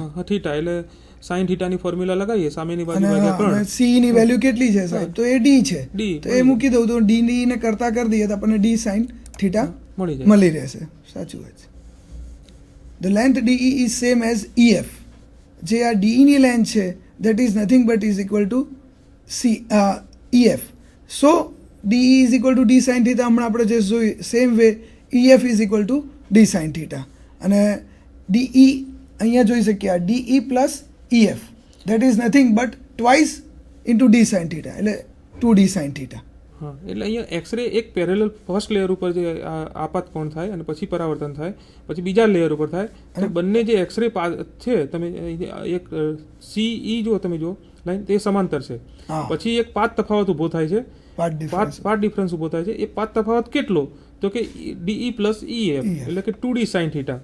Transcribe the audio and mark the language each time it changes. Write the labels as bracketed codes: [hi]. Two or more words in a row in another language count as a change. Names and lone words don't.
[gu] એટલે sin થીટાની ફોર્મ્યુલા લગાવીએ સામેની બાજુ ભાગ્યા 3 CE ની વેલ્યુ કેટલી છે સાહેબ તો એ D છે તો એ મૂકી દઉં તો D ને કરતા કરી દઈએ તો આપણને D sin થીટા મળી રહેશે. સાચું વાત છે. [en] The length DE is same as EF. [gu] જે આ DE ની લેન્થ છે [en] that is nothing but is equal to EF. So DE is equal to D sin theta. [gu] હમણાં આપણે જે જોઈ [en] same way EF is equal to D sin theta [gu] અને DE અહીંયા જોઈ શકીએ આ [en] DE plus EF that is nothing but twice into D sin theta એટલે 2D sin theta. [gu] હા એટલે અહીંયા એક્સરે એક [en] parallel first layer [gu] ઉપર જે આપાત કોણ થાય અને પછી પરાવર્તન થાય પછી બીજા લેયર ઉપર થાય અને બંને જે એક્સરે છે તમે એક CE જો તમે જો લાઈન તે સમાંતર છે પછી એક પાથ તફાવત ઊભો થાય છે [en] path difference [gu] ઊભો થાય છે એ પાથ તફાવત કેટલો તો કે [en] DE plus EF [gu] એટલે કે [en] 2D sin theta.